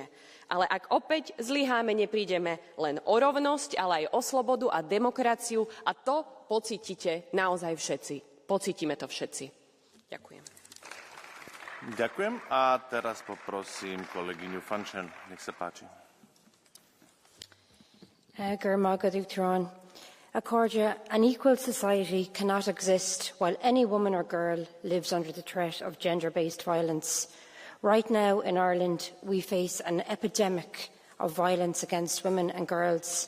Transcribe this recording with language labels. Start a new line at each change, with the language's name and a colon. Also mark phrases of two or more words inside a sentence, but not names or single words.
Slovak: Ale ak opäť zlyháme, neprídeme len o rovnosť, ale aj o slobodu a demokraciu a to pocítite naozaj všetci. Pocítime to všetci. Ďakujem. Ďakujem a teraz poprosím kolegyňu Fanchen. Nech sa páči.
English: An equal society cannot exist while any woman or girl lives under the threat of gender-based violence. Right now in Ireland, we face an epidemic of violence against women and girls.